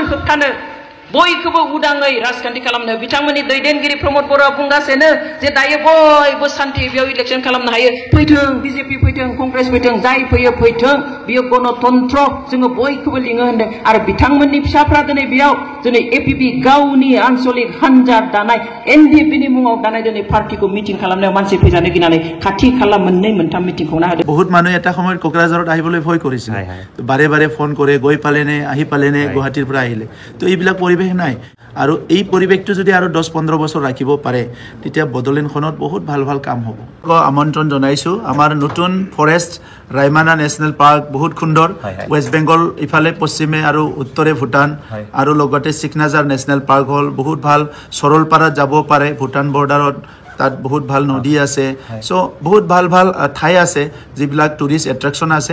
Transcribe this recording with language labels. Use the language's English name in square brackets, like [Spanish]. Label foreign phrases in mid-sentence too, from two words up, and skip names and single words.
[Bodo] होबथानो बयखौबो उदाङै राजखान्थि खालामनो बिथांमोननि दैदेनगिरि प्रमद बर'आ बुंगासिनो जे दायो बयबो सान्थि बेयाव इलेक्शन खालामनो हायो फैथों बिजेपि फैथों कंग्रेस फैथों जाय फैयो फैथों बियो गणतन्त्र जोङो बयखौबो लिङो होनदों आरो बिथांमोननि फिसाफ्रा दिनै बेयाव दिनै APB गावनि आन्चलिक हान्जा दानाय NDPनि मुङाव दानाय दिनै पार्टिखौ मिटिं खालामनायाव मानसि फैजानो गिनानै खाथि खाला मोननै मोनथाम मिटिं खुंना होदों [Assamese] बहुत মানুহ এটা সময়ত কোকৰাঝাৰত আহিবলৈ ভয় কৰিছিল বাৰে বাৰে ফোন কৰে গৈ পালেনে আহি পালেনে গুৱাহাটীৰ পৰা আহিলে তো এইবিলাক পৰিৱেশ নাই আৰু এই পৰিৱেশটো যদি আৰু 10-15 বছৰ ৰাখিব পাৰে তেতিয়া বদলিনখনত বহুত ভাল ভাল কাম হ'ব আমন্ত্ৰণ জনাইছো আমাৰ নতুন ফৰেষ্ট ৰাইমানা নেশনেল পাৰ্ক বহুত সুন্দৰ ওয়েস্ট বেংগল ইফালে পশ্চিমে আৰু উত্তৰে ভুটান আৰু লগতে সিকনাজাৰ নেশনেল পাৰ্ক হল বহুত ভাল সৰলপাৰা যাব পাৰে ভুটান বৰ্ডাৰত তাত বহুত ভাল নদী আছে সো বহুত ভাল ভাল ঠাই আছে যিবিলাক [English] tourist attraction [Assamese] আছে